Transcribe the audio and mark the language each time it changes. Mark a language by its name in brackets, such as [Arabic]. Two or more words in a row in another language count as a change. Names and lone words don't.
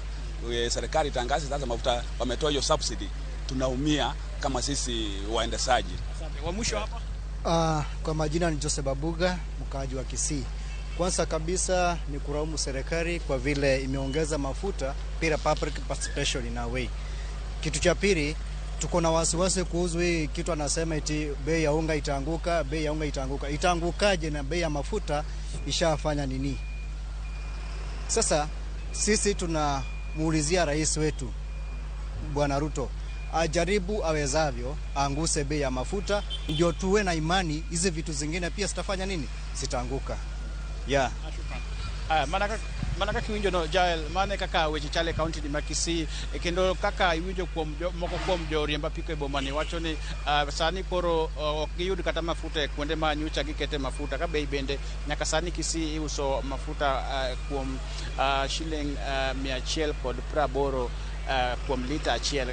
[Swahili] Serikali tangaza sasa mafuta wametoa hiyo subsidy. Tunaumia kama sisi waendesaji. Asante. Wa mwisho hapa? Kwa majina ni Joseph Babuga, mkaaji wa Kisii. Kwanza kabisa ni kulaumu serikali kwa vile imeongeza mafuta bila [English] public participation in a way. [Swahili] Kitu cha pili, tuko na wasiwasi kuhusu hii kitu anasema eti bei ya unga itaanguka, bei ya unga itaanguka. Itaangukaje na bei ya mafuta ishafanya nini? Sasa sisi tunamuulizia rais wetu Bwana Ruto ajaribu awezavyo anguse bei ya mafuta ndio tuwe na imani hizi vitu zingine pia zitafanya nini? Zitaanguka. Yeah. [Luo (Kenya and Tanzania)] Manaka kiwinjo no Jael mane kaka weche chale county di Kisii kendo kaka iwinjo kuom moko kuom joriemba piko e bomani wacho ni sani koro ok giyud kata mafuta kuonde ma nyocha gikete mafuta ka bei bende nyaka sani Kisii iuso mafuta kuom shilling 180 kuom lita achiel.